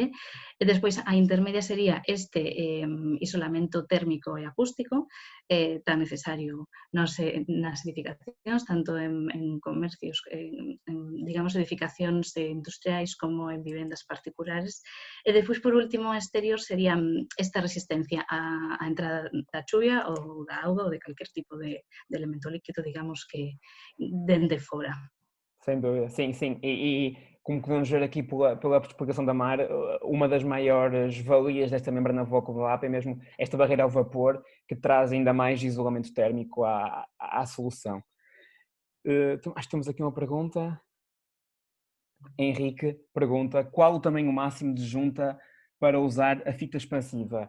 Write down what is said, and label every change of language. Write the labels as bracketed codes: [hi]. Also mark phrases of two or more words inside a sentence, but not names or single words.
[gl] E despois a intermedia sería este isolamento térmico e acústico tan necesario nas edificacións, tanto en comercios, digamos, edificacións industriais como en vivendas particulares. E despois, por último, a exterior sería esta resistencia á entrada da chuvia ou da auga ou de calquer tipo de elemento líquido, digamos, que dende fora. [pt] Sem dúvida, sim, sim. E como podemos ver aqui pela explicação da Mar, uma das maiores valias desta membrana VAP é mesmo esta barreira ao vapor, que traz ainda mais isolamento térmico à solução. Então, acho que temos aqui uma pergunta. Henrique pergunta: qual o tamanho máximo de junta para usar a fita expansiva?